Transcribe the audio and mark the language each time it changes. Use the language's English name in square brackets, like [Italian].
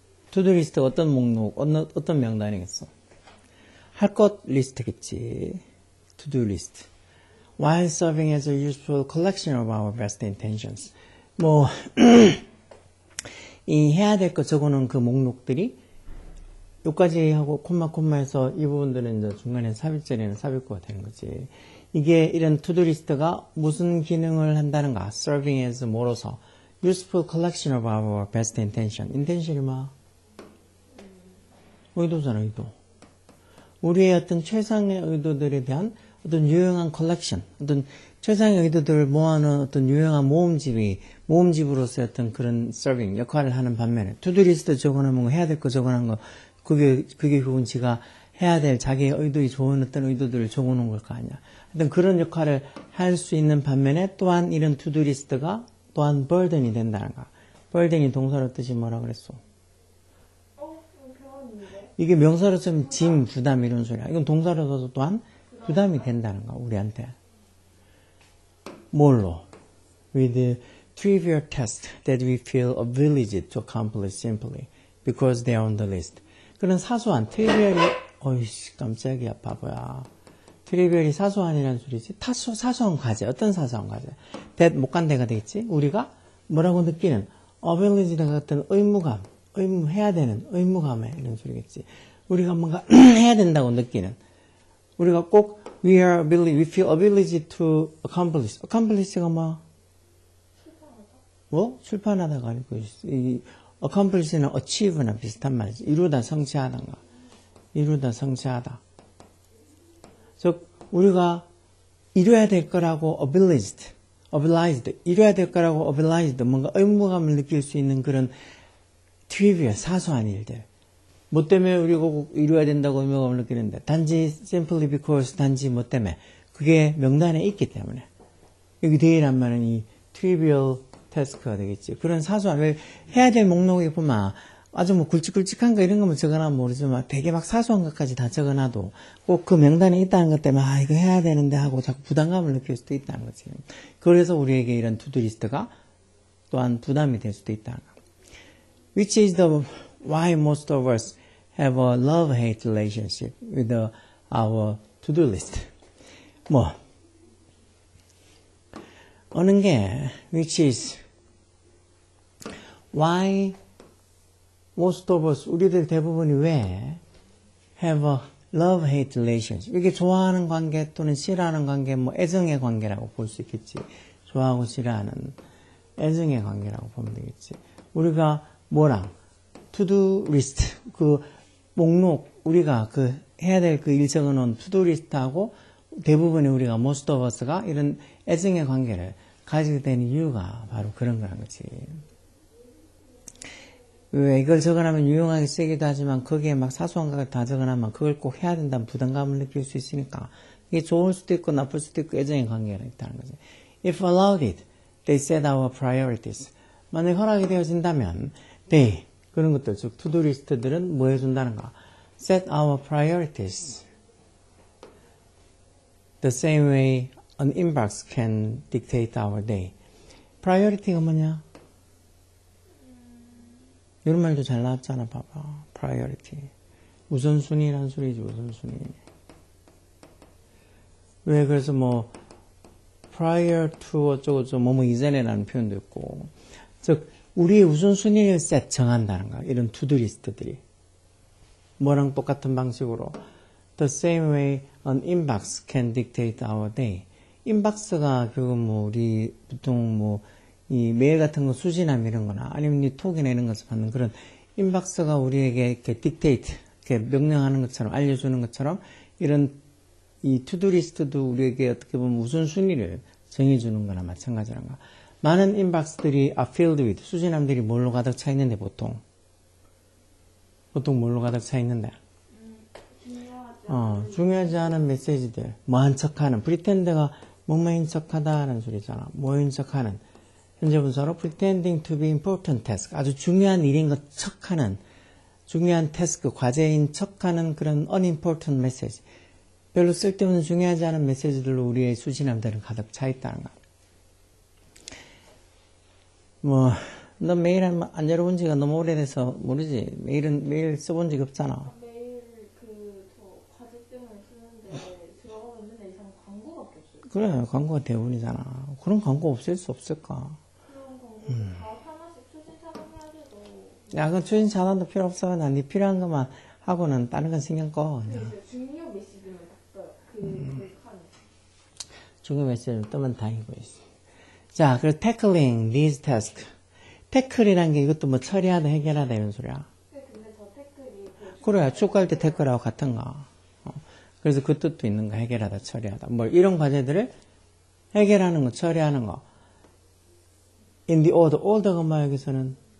[Korean] to-do list 어떤 목록, 어떤 명단이겠어? 할 것 리스트겠지. [English] to-do list. While serving as a useful collection of our best intentions. [Korean] 뭐, 이 해야 될 거 적어놓은 그 목록들이 여기까지 하고 콤마해서 이 부분들은 이제 중간에 삽입절에는 삽입구가 되는 거지. 이게 이런 투두 리스트가 무슨 기능을 한다는가? [English] Serving as [Korean] 뭐로서? [English] Useful collection of our best intention. [Korean] intention이 뭐? 의도잖아, 의도. 우리의 어떤 최상의 의도들에 대한 어떤 유용한 컬렉션, 어떤 최상의 의도들을 모아놓은 어떤 유용한 모음집으로서의 어떤 그런 서빙 역할을 하는 반면에 투두 리스트 적어놓으면 해야 될 거 적어놓은 거 그게 그건 지가 해야 될 자기의 의도에 좋은 어떤 의도들을 적어놓은 걸 거 아니야. 하여튼 그런 역할을 할 수 있는 반면에 또한 이런 투두 리스트가 또한 burden이 된다는 거야. burden이 동사로 뜻이 뭐라 그랬어? 이게 명사로 쓰면 짐, 부담 이런 소리야. 이건 동사로 써서 또한 부담이 된다는 거야, 우리한테. 뭘로? With trivial tasks that we feel obliged to accomplish simply because they are on the list. 그런 사소한, 트리비얼이, 어이씨, 깜짝이야, 바보야. 트리비얼이 사소한이라는 소리지. 사소한 과제, 어떤 사소한 과제? that 못 간대가 되겠지? 우리가 뭐라고 느끼는, obliged 같은 의무감, 해야 되는 의무감에 이런 소리겠지. 우리가 뭔가 해야 된다고 느끼는. 우리가 꼭 [English] we feel obliged to accomplish. [Korean] accomplish가 뭐? 뭐? 출판하다가 아니고 이 accomplish는 achieve나 비슷한 말이지. 이루다 성취하다가. 이루다 성취하다. 즉 우리가 이뤄야 될 거라고 obliged. 이뤄야 될 거라고 obliged. 뭔가 의무감을 느낄 수 있는 그런 trivial, 사소한 일들. 뭐 때문에 우리가 꼭 이루어야 된다고 의무감을 느끼는데 단지 [English] simply because [Korean] 단지 뭐 때문에 그게 명단에 있기 때문에 여기 the이란 말은 이 trivial task가 되겠지. 그런 사소한 왜 해야 될 목록에 보면 아주 뭐 굵직굵직한 거 이런 거만 적어놔면 모르지만 되게 막 사소한 것까지 다 적어놔도 꼭 그 명단에 있다는 것 때문에 이거 해야 되는데 하고 자꾸 부담감을 느낄 수도 있다는 거지. 그래서 우리에게 이런 투두 리스트가 또한 부담이 될 수도 있다는 거. [English] Which is why most of us have a love-hate relationship with our to-do list. [Korean] 뭐 어느 게 [English] which is why most of us [Korean] 우리들 대부분이 왜 [English] have a love-hate relationship. [Korean] 이게 좋아하는 관계 또는 싫어하는 관계, 뭐 애정의 관계라고 볼 수 있겠지. 좋아하고 싫어하는 애정의 관계라고 보면 되겠지. 우리가 뭐랑 to-do list 그 목록 우리가 그 해야 될 그 일 적어놓은 to-do list하고 대부분의 우리가 [English] most of us [Korean] 가 이런 애정의 관계를 가지게 되는 이유가 바로 그런 거란 거지. 왜 이걸 적어놓으면 유용하게 쓰기도 하지만 거기에 막 사소한 것을 다 적어놓으면 그걸 꼭 해야 된다는 부담감을 느낄 수 있으니까 이게 좋을 수도 있고 나쁠 수도 있고 애정의 관계가 있다는 거지. [English] If allowed it, they set our priorities. [Korean] 만약 허락이 되어진다면 they 그런 것들 즉 to-do 리스트들은 뭐 해준다는가? [English] Set our priorities. The same way an inbox can dictate our day. [Korean] priority가 뭐냐? 이런 말도 잘 나왔잖아, 봐봐. [English] priority. [Korean] 우선순위라는 소리지, 우선순위. 왜, 그래서 뭐, [English] prior to [Korean] 어쩌고저쩌고, 뭐뭐 이전에라는 표현도 있고. 즉, 우리의 우선순위를 정한다는 거야. 이런 투두 리스트들이. 뭐랑 똑같은 방식으로. [English] The same way an inbox can dictate our day. [Korean] 인박스가 결국 뭐, 우리 보통 뭐, 이 메일 같은 거 수신함 이런 거나 아니면 이 톡이나 이런 것을 받는 그런 인박스가 우리에게 이렇게 딕테이트, 이렇게 명령하는 것처럼 알려주는 것처럼 이런 이 투두 리스트도 우리에게 어떻게 보면 우선순위를 정해주는 거나 마찬가지란 거야. 많은 인박스들이 [English] are filled with, [Korean] 수신함들이 뭘로 가득 차 있는데 보통 뭘로 가득 차 있는데? 중요하지 않은 메시지들, 뭐한 척하는, pretend가 뭐뭐인 척하다라는 소리잖아. 뭐인 척하는. 현재 분사로 [English] pretending to be important task. [Korean] 아주 중요한 일인 것 척하는, 중요한 태스크, 과제인 척하는 그런 [English] unimportant message. [Korean] 별로 쓸데없는 중요하지 않은 메시지들로 우리의 수신함들은 가득 차 있다는 거. 뭐, 너 메일 안 열어본 지가 너무 오래돼서 모르지. 메일 써본 적 없잖아. 매일 저 과제 때문에 쓰는데 들어가면 맨날 이상 광고밖에 없어요. 그래, 광고가 대부분이잖아. 그런 광고 없앨 수 없을까? 그런 광고 다 하나씩 추진 차단해야 돼도. 야, 그건 추진 차단도 필요 없어. 난 네 필요한 것만 하고는 다른 건 신경 꺼. 그냥. 중요 메시지만 딱 떠요. 그 칸에. 중요 메시지를 뜨면 다행이고 있어. 자, 그리고 [English] tackling these tasks. [Korean] 태클이란 게 이것도 뭐 처리하다, 해결하다 이런 소리야. 근데 저 태클이 그래, 축구할 때 태클하고 같은가. 그래서 그 뜻도 있는 거, 해결하다, 처리하다. 뭐 이런 과제들을 해결하는 거, 처리하는 거. [English] In the order. [Korean] order가 뭐 여기서는?